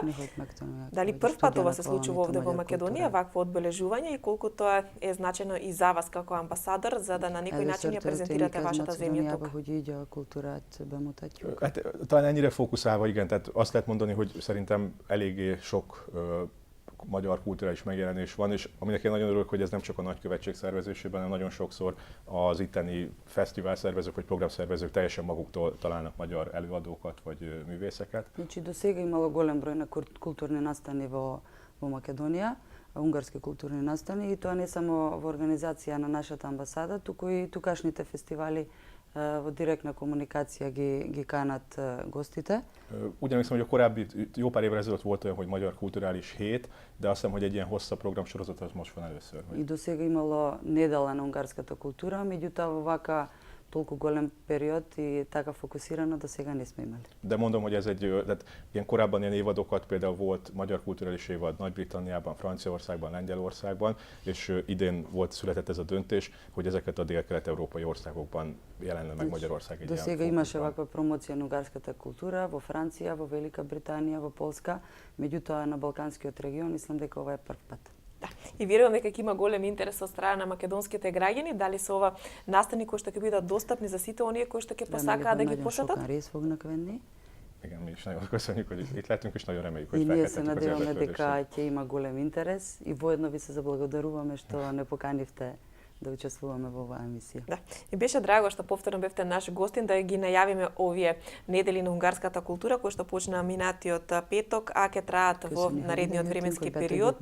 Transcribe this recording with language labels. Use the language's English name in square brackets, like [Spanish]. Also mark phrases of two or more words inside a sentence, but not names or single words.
[Macedonian] Дали прв пат ова се случува овде во Македонија, вакво одбележување и колку тоа е значено и за вас како амбасадор, за да на некој начин ја презентирате вашата земја тука? [Hungarian] Talán ennyire fókuszálva, igen, tehát azt lehet mondani, hogy szerintem eléggé sok magyar kulturális megjelenés van, és aminek én nagyon örülök, hogy ez nem csak a nagykövetség szervezésében, hanem nagyon sokszor az itteni fesztivál szervezők vagy programszervezők teljesen maguktól találnak magyar előadókat vagy művészeket. [Macedonian] Значи до сега имало голем број на културни настани во Македонија, унгарски културни настани, и тоа не само во организација на нашата амбасада, туку и тукашните фестивали во директна комуникација ги канат гостите. [Hungarian] Úgy emlékszem, hogy a korábbi, jó pár évvel ezelőtt volt olyan, hogy Magyar Kulturális Hét, de azt hiszem, hogy egy ilyen hosszabb programsorozat az most van először. [Macedonian] И до сега имало недела на унгарската култура, меѓутоа во вака толку голем период и така фокусирано до сега не сме имали. [Hungarian] De mondom, hogy ez tehát ilyen korábban ilyen évadokat, például volt Magyar Kulturális Évad Nagy-Britanniában, Franciaországban, Lengyelországban, és idén született ez a döntés, hogy ezeket a dél-kelet-európai országokban jelenne meg Magyarország egy [Macedonian] До сега имаше ваква промоција на унгарската култура во Франција, во Велика Британија, во Полска, меѓутоа на Балканскиот регион мислам дека ова е прв пат. Да. И верувам дека ќе има голем интерес од страна на македонските граѓани, дали се ова настани кои што ќе бидат достапни за сите оние кои што ќе посакаат да ги посетат? [Hungarian] Igen, mi is nagyon köszönjük, hogy itt lettünk, és nagyon reméljük, hogy [Macedonian] и ние се [Hungarian] felkeltettük az [Macedonian] надеваме дека [Hungarian] érdeklődésre. [Macedonian] ќе има голем интерес и воедно ви се заблагодаруваме што не поканивте да учествуваме во оваа емисија. Да. И беше драго што повторно бевте наш гостин да ги најавиме овие недели на унгарската култура кои што почнаа минатиот петок, а ќе траат во наредниот временски период.